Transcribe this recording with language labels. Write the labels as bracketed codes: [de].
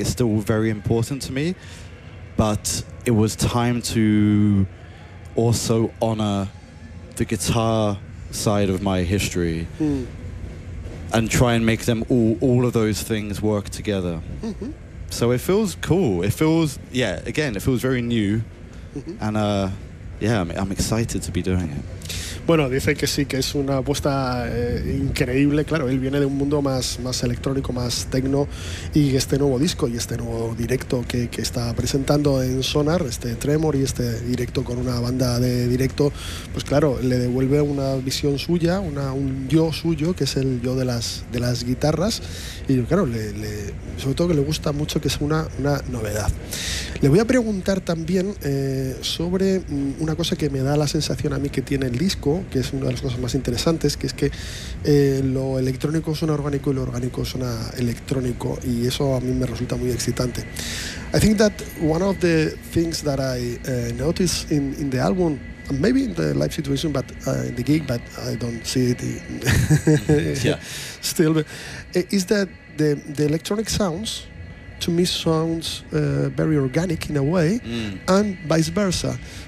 [en] It's still very important to me. But it was time to also honor the guitar side of my history and try and make them all of those things work together. Mm-hmm. So it feels cool. It feels, yeah, again, it feels very new. Mm-hmm. And I'm excited to be doing it. [es] Bueno, dice que sí, que es una apuesta increíble. Claro, él viene de un mundo más electrónico, más techno, y este nuevo disco y este nuevo directo que está presentando en Sonar, este Tremor y este directo con una banda de directo, pues claro, le devuelve una visión suya, un yo suyo, que es el yo de las guitarras, y claro, le sobre todo que le gusta mucho que sea una novedad. Le voy a preguntar también sobre una cosa que me da la sensación a mí que tiene el disco, que es una de las cosas más interesantes, que es que lo electrónico suena orgánico y lo orgánico suena electrónico, y eso a mí me resulta muy excitante. [en] I think that one of the things that I noticed in the album, and maybe in the live situation, but in the gig, but I don't see it still, is that the electronic sounds to me sounds very organic in a way, and vice versa.